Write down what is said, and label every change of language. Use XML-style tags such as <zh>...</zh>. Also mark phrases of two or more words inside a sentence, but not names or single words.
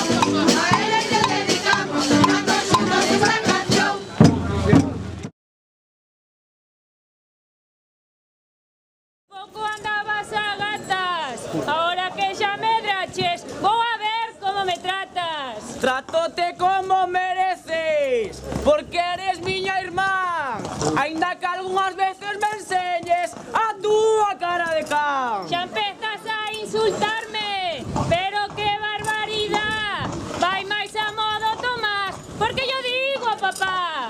<es>A él le dedicamos a todos esta canción. Poco andabas a gatas, ahora que ya me draches, voy a ver cómo me tratas.</es> <gl>Tratote como mereces, porque eres miña irmán. Ainda que algunhas veces me enseñes a túa cara de can.</gl> <es>Ya empezas a insultarme, pero qué barbaridad.</es> <gl>Vai máis a modo Tomás,</gl> <es>porque yo digo a papá.</es>